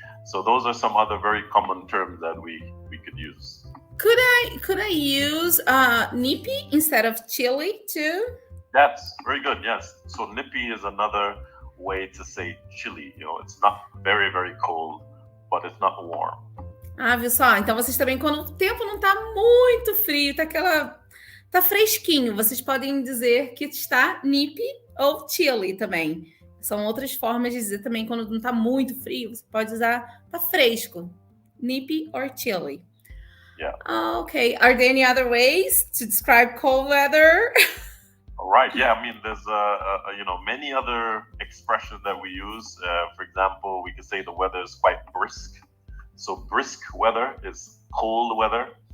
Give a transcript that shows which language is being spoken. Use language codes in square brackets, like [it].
[en] So those are some other very common terms that we could use. Could I use nippy instead of chilly too? That's very good. Yes. So nippy is another way to say chilly. It's not very, very cold, but it's not warm. [pt] Ah, viu só? Então vocês também, quando o tempo não tá muito frio, tá fresquinho, vocês podem dizer que está nippy ou chilly também. São outras formas de dizer também quando não tá muito frio, você pode usar tá fresco. [en] Nippy or chilly. Yeah. Okay. Are there any other ways to describe cold weather? Right. Yeah. I mean, there's many other expressions that we use. For example, we could say the weather is quite brisk. So brisk weather is cold weather.